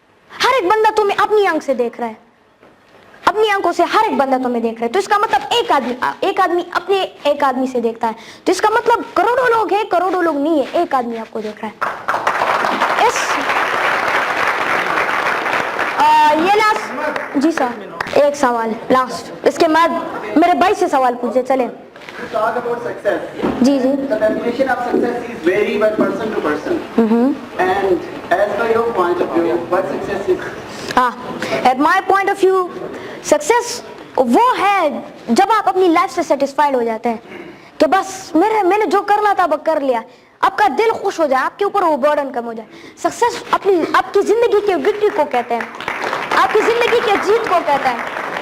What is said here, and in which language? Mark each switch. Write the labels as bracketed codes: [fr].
[hi] हर एक बंदा तुम्हें अपनी आंख से देख रहा है, अपनी आंखों से हर एक बंदा तुम्हें देख रहा है। तो इसका मतलब एक आदमी अपने एक आदमी से देखता है, तो इसका मतलब करोड़ों लोग हैं, करोड़ों लोग नहीं है, एक आदमी आपको देख रहा है। ये लास्ट जी सर, एक सवाल लास्ट, इसके बाद मेरे भाई से सवाल पूछे चले। [en] Talk about success. [hi] Ji. [en] The definition of success is vary by person to person. And as per your point of view, what success is? At my point of view, success [hi] वो है जब आप अपनी लाइफ से satisfied हो जाते हैं कि बस मैंने जो करना था वो कर लिया, आपका दिल खुश हो जाए, आपके ऊपर वो बर्डन कम हो जाए। सक्सेस आपकी जिंदगी के विक्ट्री को कहते हैं, आपकी जिंदगी के जीत को कहता है।